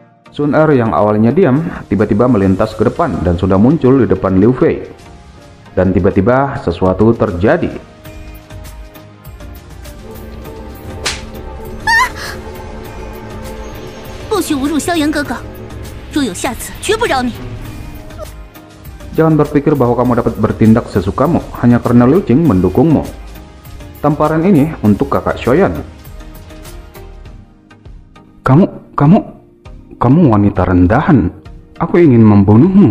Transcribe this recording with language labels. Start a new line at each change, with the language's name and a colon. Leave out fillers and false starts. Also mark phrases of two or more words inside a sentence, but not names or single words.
Indonesian: Sun Er yang awalnya diam, tiba-tiba melintas ke depan dan sudah muncul di depan Liu Fei. Dan tiba-tiba sesuatu terjadi.
Chinese: 不许侮辱萧炎哥哥，若有下次，绝不饶你。
Indonesian: Jangan berpikir bahwa kamu dapat bertindak sesukamu hanya karena Liu Qing mendukungmu. Tamparan ini untuk kakak Xiaoyan. Kamu wanita rendahan. Aku ingin membunuhmu.